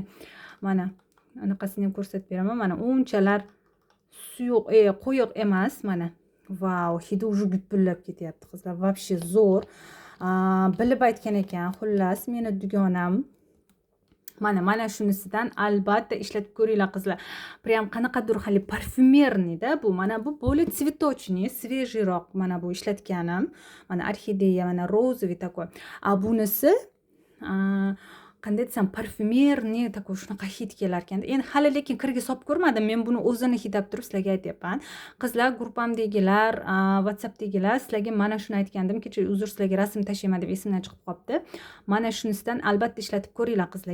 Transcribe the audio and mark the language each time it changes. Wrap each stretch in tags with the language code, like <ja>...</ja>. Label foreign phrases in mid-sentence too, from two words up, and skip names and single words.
<uz>Mana anaqasini ham ko'rsatib beraman. Mana unchalar suyuq, qo'yiq emas. Mana vau, hidi уже gupillab ketyapti qizlar. Вообще zo'r. Bilib aytgan ekan. Xullas, meni dugonam mana shunisidan albatta ishlatib ko'ringlar qizlar. Прям qanaqadir hali parfumerniy-da bu. Mana bu</uz> <ru>более цветочный,</ru> <uz>свежийroq. Mana bu ishlatganim. Mana orxideya, mana</uz> <ru>розовый такой.</ru> <uz>Bunisi qanday desam, parfumerniy такой shunaqa hid kelar ekan. Endi hali lekin kirga solib ko'rmadim. Men buni o'zini hidab turib sizlarga aytyapman. Qizlar, gruppamdagilar, WhatsAppdagilar sizlarga mana shuni aytgandim. Kecha uzr, sizlarga rasm tashlayman deb esimdan chiqib qolibdi. Mana shunisidan albatta ishlatib ko'ringlar qizlar.</uz>